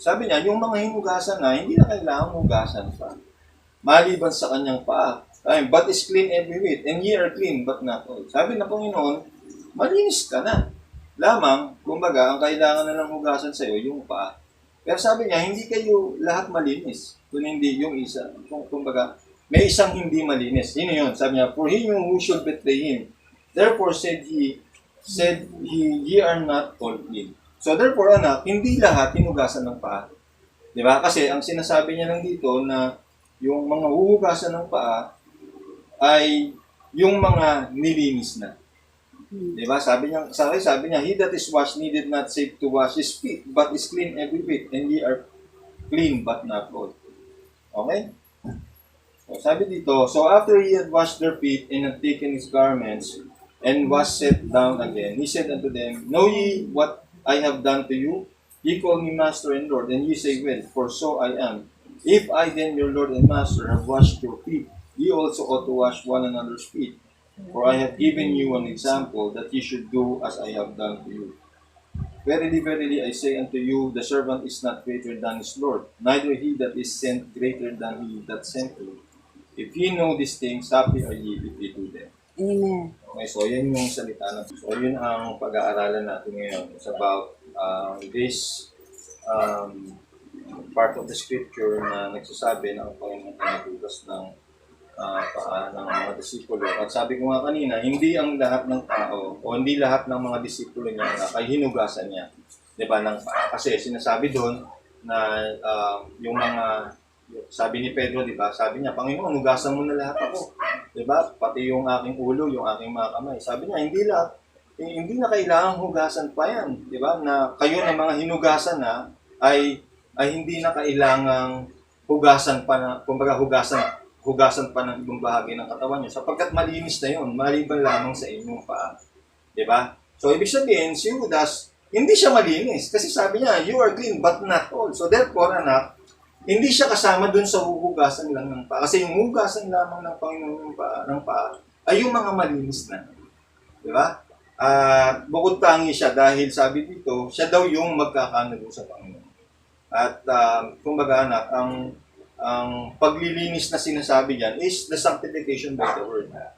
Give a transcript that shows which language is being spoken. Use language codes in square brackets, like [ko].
[tl] Sabi niya, yung mga hinugasan na, hindi na kailangan hugasan pa. Maliban sa kanyang paa. [en] But is clean every whit, and ye are clean, but not all. [tl] Sabi na Panginoon, malinis ka na. Lamang, kumbaga, ang kailangan na lang hugasan sa iyo, yung paa. Pero sabi niya, hindi kayo lahat malinis, kung hindi yung isa. Kumbaga, may isang hindi malinis. Yun yun, sabi niya, [en] For him who should betray him. Therefore said he, ye are not all clean. [tl] So therefore, anak, hindi lahat hinugasan ng paa. Di ba? Kasi ang sinasabi niya lang dito na yung mga huhugasan ng paa ay yung mga nilinis na. Diba? Sabi niya, [en] He that is washed needed not save to wash his feet, but is clean every whit, and ye are clean, but not all. Okay? [tl] So, sabi dito, [en] So after he had washed their feet, and had taken his garments, and was set down again, he said unto them, Know ye what I have done to you? Ye call me Master and Lord, and ye say, Well, for so I am. If I then, your Lord and Master, have washed your feet, ye also ought to wash one another's feet. For I have given you an example that ye should do as I have done to you. Verily, verily, I say unto you, the servant is not greater than his Lord, neither he that is sent greater than he that sent him. If ye know these things, happy are ye if ye do them. Amen. [tl] Okay, so yan yung salita na. So yun ang pag-aaralan natin ngayon. [en] It's about this part of the scripture [tl] na nagsasabi na ang Panginoon ay naghugas ng paa ng mga disipulo. At sabi ko nga kanina, hindi ang lahat ng tao o hindi lahat ng mga disipulo niya ay hinugasan niya. Diba? Ng paa. Kasi sinasabi doon na yung mga, sabi ni Pedro, diba? Sabi niya, Panginoon, hugasan mo na lahat ako. Diba? Pati yung aking ulo, yung aking mga kamay. Sabi niya, hindi na kailangang hugasan pa yan. Diba? Na kayo na mga hinugasan na ay hindi na kailangang hugasan pa na, kumbaga hugasan pa ng ibang bahagi ng katawan niyo sapagkat malinis na yun, maliban lamang sa inyong paa. Diba? So, ibig sabihin, si Judas, hindi siya malinis. Kasi sabi niya, [en] you are clean, but not all. [tl] So, therefore, anak, hindi siya kasama dun sa huhugasan lang ng paa. Kasi yung hugasan lamang ng Panginoon ng paa ay yung mga malinis na. Diba? Bukod tangi siya dahil sabi dito, siya daw yung magkakanulo sa Panginoon. At, kumbaga, anak, ang paglilinis na sinasabi diyan [en] is the sanctification by the word.